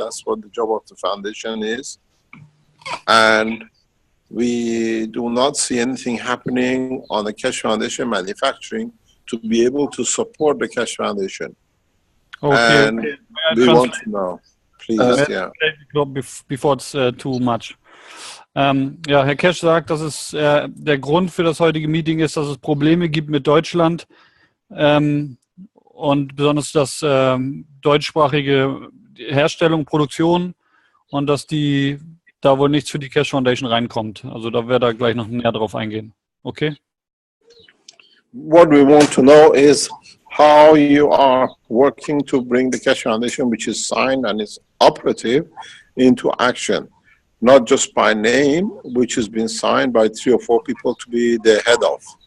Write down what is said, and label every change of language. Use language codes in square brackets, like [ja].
[en] That's what the job of the foundation is. And we do not see anything happening on the Keshe Foundation manufacturing to be able to support the Keshe Foundation. Okay, and we want to know, please, yeah. Before it's too much. [de] Ja, Herr Keshe sagt, dass es der Grund für das heutige Meeting ist, dass es Probleme gibt mit Deutschland und besonders das deutschsprachige Herstellung, Produktion und dass da wohl nichts für die Keshe Foundation reinkommt. Also da werde ich gleich noch näher drauf eingehen. Okay? [en] What we want to know is how you are working to bring the Keshe Foundation, which is signed and is operative, into action. Not just by name, which has been signed by 3 or 4 people to be the head of.